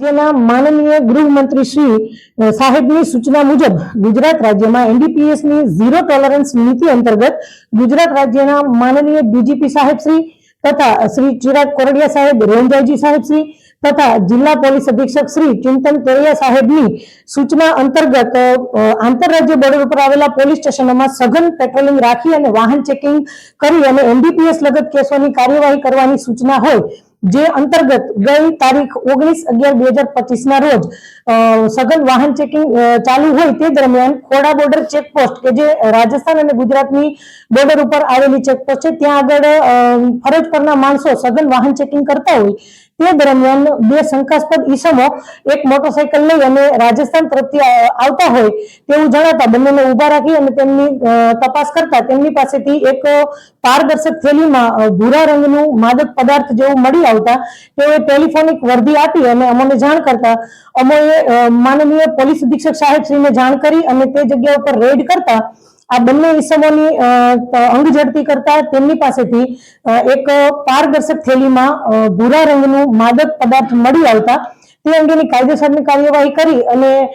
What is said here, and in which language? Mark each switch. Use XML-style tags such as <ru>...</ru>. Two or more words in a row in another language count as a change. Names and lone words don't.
<gu>માનનીય ગૃહમંત્રી શ્રી સાહેબની સૂચના મુજબ ગુજરાત રાજ્યમાં એનડીપીએસ ની ઝીરો ટોલરન્સ નીતિ અંતર્ગત ગુજરાત રાજ્યના માનનીય ડીજીપી સાહેબ શ્રી તથા શ્રી ચિરાગ કોરડિયા સાહેબ, રેન્જ આઈજી સાહેબ શ્રી તથા જિલ્લા પોલીસ અધિક્ષક શ્રી ચિંતન તેરિયા સાહેબની સૂચના અંતર્ગત આંતરરાજ્ય બોર્ડર પર આવેલા પોલીસ સ્ટેશનોમાં સઘન પેટ્રોલિંગ રાખી અને વાહન ચેકિંગ કરી અને એનડીપીએસ લગત કેસોની કાર્યવાહી કરવાની સૂચના હોય, જે અંતર્ગત ગઈ તારીખ 19/11/2025 ના રોજ સઘન વાહન ચેકિંગ ચાલુ હોય તે દરમિયાન ખોડા</gu> <en>border checkpost</en> <gu>કે જે રાજસ્થાન અને ગુજરાતની બોર્ડર પર આવેલી ચેકપોસ્ટ છે ત્યાં આગળ ફરજ પરના માણસો સઘન વાહન ચેકિંગ કરતા હોય તે દરમિયાન બે શંકાસ્પદ ઈસમો એક મોટરસાયકલ લઈ અને રાજસ્થાન તરફથી આવતા હોય તેવું જણાતા બંનેને ઉભા રાખી અને તેમની તપાસ કરતા તેમની પાસેથી એક પારદર્શક થેલીમાં ભૂરા રંગનું માદક પદાર્થ જેવું મળી આવતા તેઓએ ટેલિફોનિક વર્દી આપી અને અમને જાણ કરતા અમોએ માનનીય પોલીસ અધિક્ષક સાહેબ શ્રીને જાણ કરી અને તે જગ્યા ઉપર રેડ કરતા આ બંને ઈસમોની અંગ ઝડપી કરતા તેમની પાસેથી એક પારદર્શક થેલીમાં ભૂરા રંગનું માદક પદાર્થ મળી આવતા તે અંગેની કાયદેસરની કાર્યવાહી કરી અને</gu>